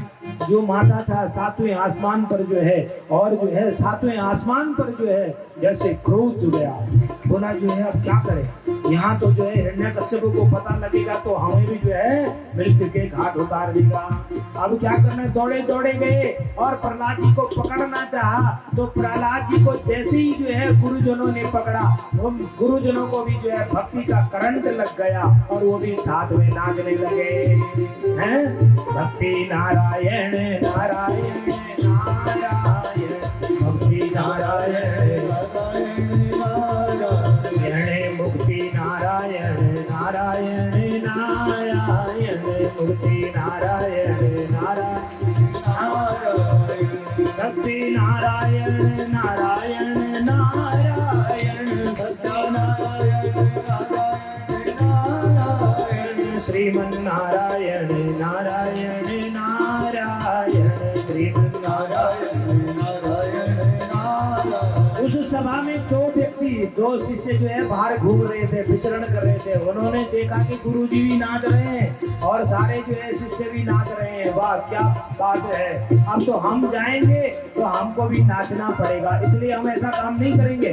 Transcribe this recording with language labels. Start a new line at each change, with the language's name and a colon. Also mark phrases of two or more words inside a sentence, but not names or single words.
Hindi: महाराज जो माता था सातवें आसमान पर जो है, और जो है सातवें आसमान पर जो है जैसे क्रोध गया, बोला जो है अब क्या करें, यहाँ तो जो है हिरण्यकश्यप को पता लगेगा तो हमें भी जो है मृत्यु के घाट उतार देगा। अब क्या करना, दौड़े दौड़े गए और प्रहलाद जी को पकड़ना चाहा, तो प्रहलाद जी को जैसे ही जो है गुरुजनों ने पकड़ा, उन गुरुजनों को भी जो है भक्ति का करंट लग गया और वो भी साथ में नाचने लगे हैं।
Sanskrit: भक्ति नारायण नारायण नारायण, भक्ति नारायण नारायण, मुक्ति नारायण नारायण नारायण, मुक्ति नारायण नारायण नारायण, भक्ति नारायण नारायण नारायण, सत्य नारायण नारायण, श्रीमन नारायण नारायण नारायण, श्रीमन नारायण नारायण नारायण।
Hindi: उस सभा में दो शिष्य जो है बाहर घूम रहे थे, विचरण कर रहे थे। उन्होंने देखा कि गुरुजी भी नाच रहे हैं और सारे जो है शिष्य भी नाच रहे हैं, वाह क्या बात है, अब तो हम जाएंगे तो हमको भी नाचना पड़ेगा, इसलिए हम ऐसा काम नहीं करेंगे।